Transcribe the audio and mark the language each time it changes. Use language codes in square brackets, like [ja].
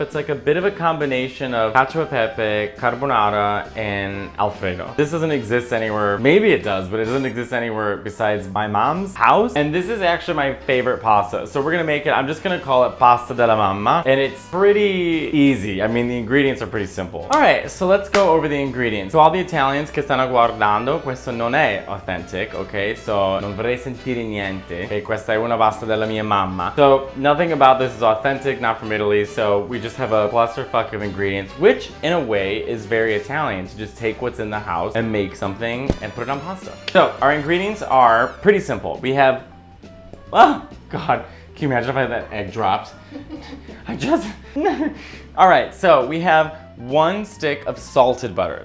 [en] It's like a bit of a combination of cacio e pepe, carbonara, and Alfredo. This doesn't exist anywhere. Maybe it does, but it doesn't exist anywhere besides my mom's house. And this is actually my favorite pasta. So we're gonna make it, I'm just gonna call it pasta della mamma. And it's pretty easy. I mean, the ingredients are pretty simple. All right, so let's go over the ingredients. So all the Italians [it] che stanno guardando, questo non è [en] authentic, okay? [it] So non vorrei sentire niente. Okay, questa è una pasta della mia mamma. [en] So nothing about this is authentic, not from Italy. So we just have a clusterfuck of ingredients, which in a way is very Italian, to just take what's in the house and make something and put it on pasta. So our ingredients are pretty simple. We have, oh God. Can you imagine if I had that egg dropped? I just... All right, so we have 1 stick of salted butter.